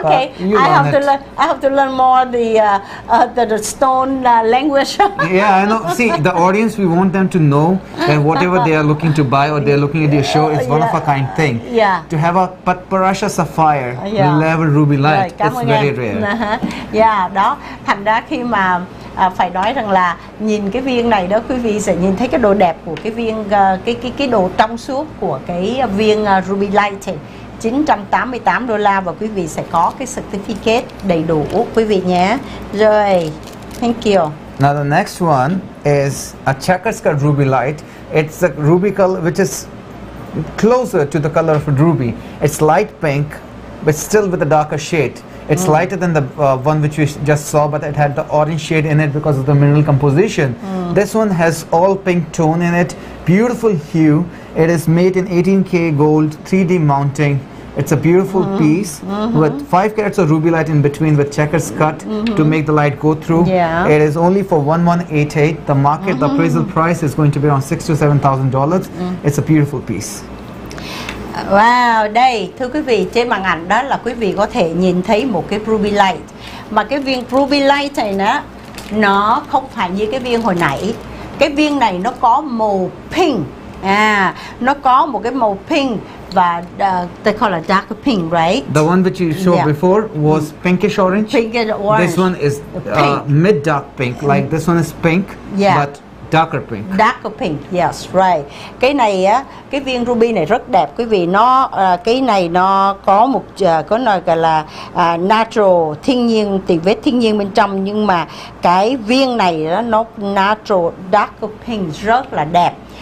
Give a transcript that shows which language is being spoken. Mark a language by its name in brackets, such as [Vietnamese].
[English] Okay, I have to learn more the stone language. Yeah, I know. See, the audience, we want them to know that whatever they are looking to buy or they are looking at your show is one of a kind thing. Yeah. To have a Patparasha sapphire level ruby light, it's very rare. [Vietnamese] Yeah, đó. Thành ra khi mà phải nói rằng là nhìn cái viên này đó, quý vị sẽ nhìn thấy cái độ đẹp của cái viên, cái độ trong suốt của cái viên ruby light này. $988 và quý vị sẽ có cái certificate đầy đủ quý vị nhé. [English] Rồi, thank you. Now the next one is a checkers cut ruby light. It's a ruby color which is closer to the color of a ruby. It's light pink, but still with a darker shade. It's lighter than the one which we just saw, but it had the orange shade in it because of the mineral composition. This one has all pink tone in it, beautiful hue. It is made in 18K gold, 3D mounting. It's a beautiful piece with 5 carats of ruby light in between with checkers cut to make the light go through. Yeah. It is only for $1188. The market, the appraisal price is going to be around $6,000 to $7,000. It's a beautiful piece. [Vietnamese] Wow, đây thưa quý vị, trên màn ảnh đó là quý vị có thể nhìn thấy một cái ruby light. Mà cái viên ruby light này nó không phải như cái viên hồi nãy. Cái viên này nó có màu pink. Nó có một cái màu pink và [English] they call it dark pink, right? The one which you showed before was pinkish orange. Pinkish orange. This one is mid dark pink. Like this one is pink, but darker pink. Darker pink, yes, right. [Vietnamese] Cái này á, cái viên ruby này rất đẹp quý vị. Nó cái này nó có một có nói gọi là natural, thiên nhiên, tì vết thiên nhiên bên trong, nhưng mà cái viên này đó, nó natural darker pink rất là đẹp.